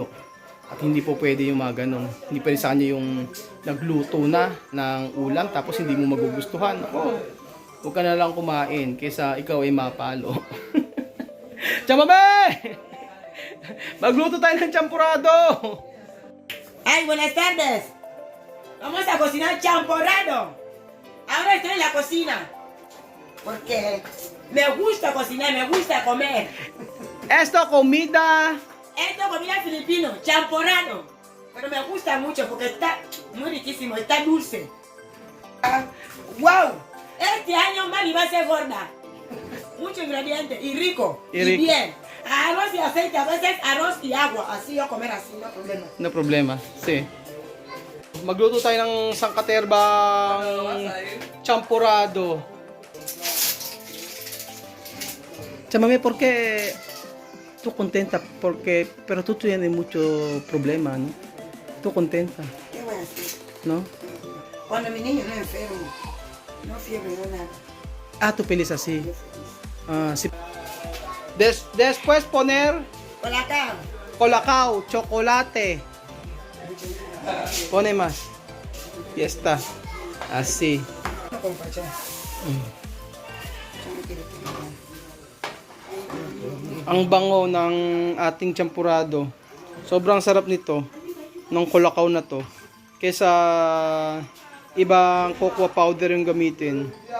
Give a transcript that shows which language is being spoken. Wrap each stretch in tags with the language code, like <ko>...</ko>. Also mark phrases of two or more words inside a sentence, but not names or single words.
<tl>At hindi po pwede yung mga ganun. Hindi pwede sa kanya yung nagluto na ng ulam tapos hindi mo magugustuhan. Ako, huwag ka na lang kumain kaysa ikaw ay mapalo. Chamame! Magluto tayo ng champurado! Ay,</tl> <es>buenas tardes. Vamos a cocinar champorado. Ahora estoy en la cocina. Porque me gusta cocinar, me gusta comer. Esto comida Comida filipino, champorado. Pero me gusta mucho porque está muy riquísimo, está dulce. ¡Wow! Este año Mami va a ser gorda. Mucho ingrediente y rico. Y bien. Arroz y aceite, a veces arroz y agua. Así yo comer así, no problema. No problema. Sí.</es> <tl>Magluto tayo ng sangkaterbang champurado.</tl> <es>Chamame, ¿por qué tú contenta? Porque, pero tú tienes mucho problema, ¿no? Tú contenta, ¿Qué voy a hacer? ¿no? Cuando mi niño no es enfermo, no fiebre, no nada. Ah, tú feliz así. Sí. Después poner colacao, chocolate. Pone más. Y está. Así.</es> <tl>Ang bango ng ating champurado. Sobrang sarap nito. Ng kolakaw na to. Kesa ibang</tl> <en>cocoa powder</en> <tl>yung gamitin.</tl>